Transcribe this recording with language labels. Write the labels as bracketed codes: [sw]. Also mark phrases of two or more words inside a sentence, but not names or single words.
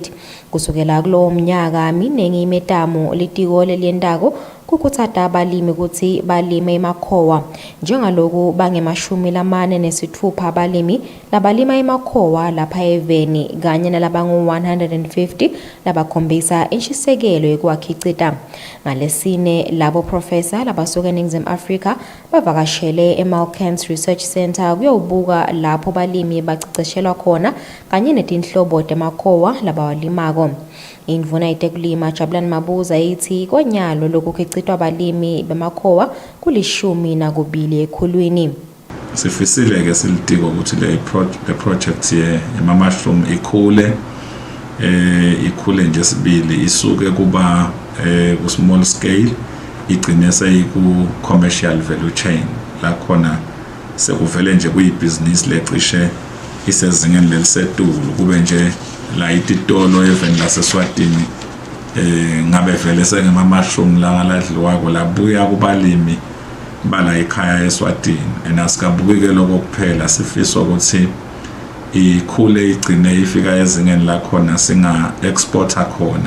[ss] Kusukela kulowo mnyaka miningi imetamo litiko leliendako kukutsata abalimi ukuthi balime emakhowa njengaloku bange-46 abalimi labalima emakhowa lapha eveni kanye nalabangu-150 labakhombisa inshisekelo yokuwakhicita. Ngalesine labo professor labasuka eNingizimu Afrika bavakashele eMalkans Research Center kuyawubuka lapho balimi baceceshelwa khona kanye netinhlobo temakhowa labawalimako. Indvuna yetekulima Jabulani Mabuza ithi konyalo lokukhicitwa abalimi bemakhowa kuli-12 ekhulwini. Sifisile ke silitiko ukuthi le project ye mushroom ikhule nje sibili isuke kuba ku small scale igcine seyiku [en] commercial value chain [ss] la khona sekuvele nje kuyibusiness lecishe isezingeni lelisetulu kube nje la ititolo eveni laseswatini ngabe vele sengema mushroom la ngaladliwako labuya kubalimi bala ekhaya eSwatini enasikabukike lokho kuphela sifiswa ukuthi ikhule igcine ifika ezingeni la khona singa exporter khona.